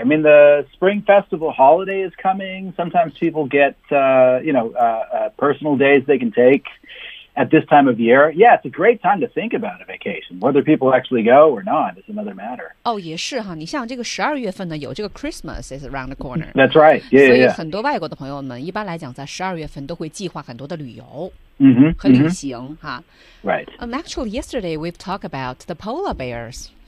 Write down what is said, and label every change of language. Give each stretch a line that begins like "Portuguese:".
English: I mean, the Spring Festival holiday is coming. Sometimes people get, personal days they can take. At this time of year, yeah, it's a great time to think about a vacation. Whether people actually go or not is another matter.
Chinese: Oh, 也是哈，你像这个十二月份呢，有这个 Christmas is around the corner.
English: That's right. Yeah,
Chinese: 所以很多外国的朋友们一般来讲在十二月份都会计划很多的旅游。 Mm-hmm.
English: Right. Actually, yesterday we've talked about the polar bears.